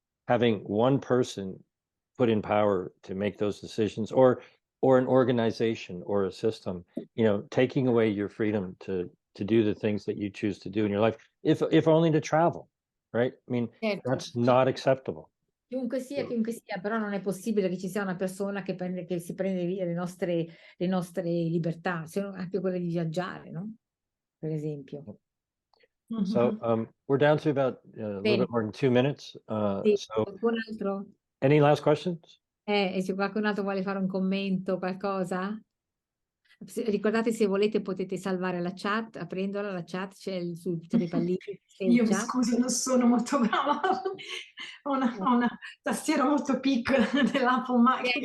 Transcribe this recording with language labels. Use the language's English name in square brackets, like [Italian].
[English] Having one person put in power to make those decisions, or an organization or a system, taking away your freedom to do the things that you choose to do in your life, if only to travel, right? I mean, that's not acceptable. [Italian] Chiunque sia, però non è possibile che ci sia una persona che si prende via le nostre libertà, anche quelle di viaggiare, no? Per esempio. [English] So we're down to about a little bit more than 2 minutes. So any last questions? [Italian] E se qualcun altro vuole fare un commento, qualcosa? Ricordate, se volete potete salvare la chat, aprendola, la chat c'è sul pallino. Io mi scuso, non sono molto brava, ho una tastiera molto piccola dell'Apple Mac.